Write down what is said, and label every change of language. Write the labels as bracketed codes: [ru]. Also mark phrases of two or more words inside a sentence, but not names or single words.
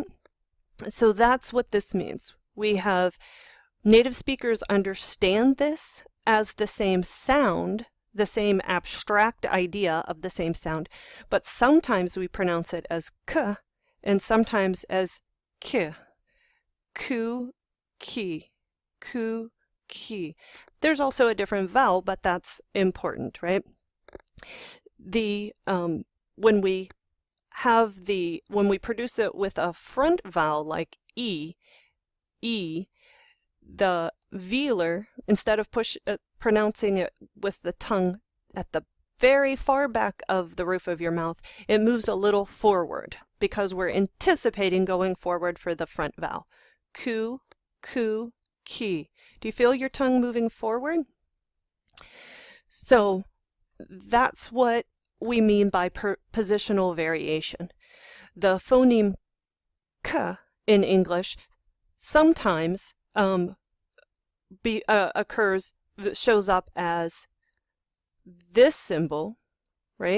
[en] So that's what this means. We have native speakers understand this as the same sound, the same abstract idea of the same sound, but sometimes we pronounce it as K and sometimes as K. Ku, ki, ku, ki. There's also a different vowel, but that's important, right? When we produce it with a front vowel like E, the velar, instead of pronouncing it with the tongue at the very far back of the roof of your mouth, it moves a little forward because we're anticipating going forward for the front vowel. Ku, ku, ki. Do you feel your tongue moving forward? So that's what we mean by positional variation. The phoneme K in English sometimes shows up as this symbol, right?